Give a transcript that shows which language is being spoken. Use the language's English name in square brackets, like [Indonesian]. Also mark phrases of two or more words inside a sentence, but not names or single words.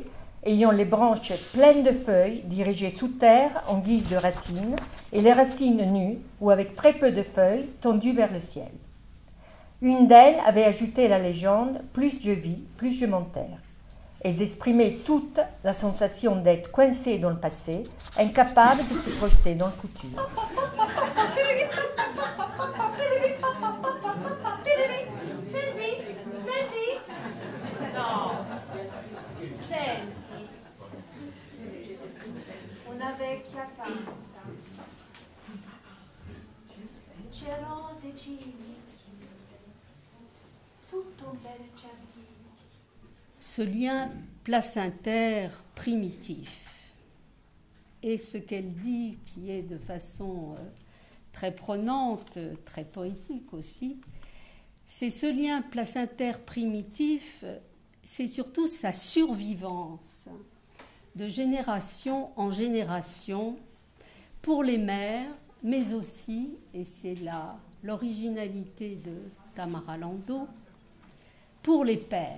[French] ayant les branches pleines de feuilles dirigées sous terre en guise de racines, et les racines nues ou avec très peu de feuilles tendues vers le ciel. Une d'elles avait ajouté la légende « Plus je vis, plus je m'enterre ». Elles exprimaient toute la sensation d'être coincées dans le passé, incapables de se projeter dans le futur. [Italian] Una vecchia canta, c'è rose cigni, tutto un bel giardino. [French] Ce lien placentaire primitif et ce qu'elle dit qui est de façon très prenante, très poétique aussi, c'est ce lien placentaire primitif, c'est surtout sa survivance de génération en génération pour les mères, mais aussi, et c'est l'originalité de Tamara Lando, pour les pères.